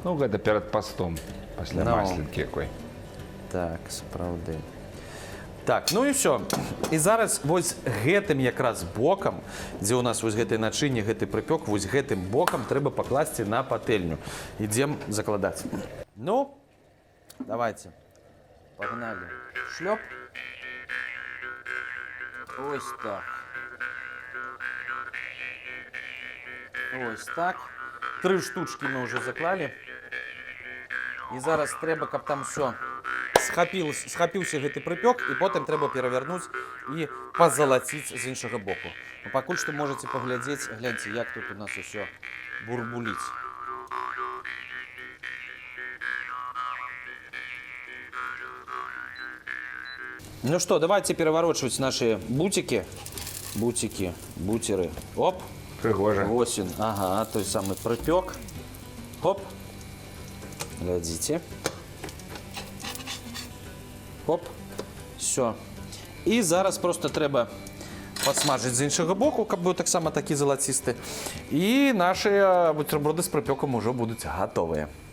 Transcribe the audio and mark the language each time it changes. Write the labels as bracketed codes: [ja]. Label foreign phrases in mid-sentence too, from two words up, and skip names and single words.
[be] Ну, гэта перад пастом, пасля Ну. масленкі якой. Так, сапраўды. Так, ну і все. І зараз вось гэтым якраз бокам, дзе ў нас вось гэтай начыне, гэты прыпёк, вось гэтым бокам трэба пакласці на патэльню. Ідзем закладаць. [ru] Ну, давайте. [be] Пагнали. Шлёп. Ось так. Ось так. 3 штучки мы уже заклали. І зараз трэба, каб там все схапіўся гэты прыпёк, і потым трэба перавярнуць і пазалаціць з іншага боку. Ну, пакуль што можаце паглядзець, гляньце, як тут у нас усё бурбуліць. Ну што, давайте пераварочваць наши бутики. [ru] Бутики, бутеры. Оп. [be] Прыгожа. Осень. Ага, той самый прыпёк. Хоп. Глядзіце. Хоп. Все. І зараз просто трэба падсмажыць з іншага боку, каб быў таксама такі залацісты. І наши бутерброды з прыпёкам ужо будуць гатовыя.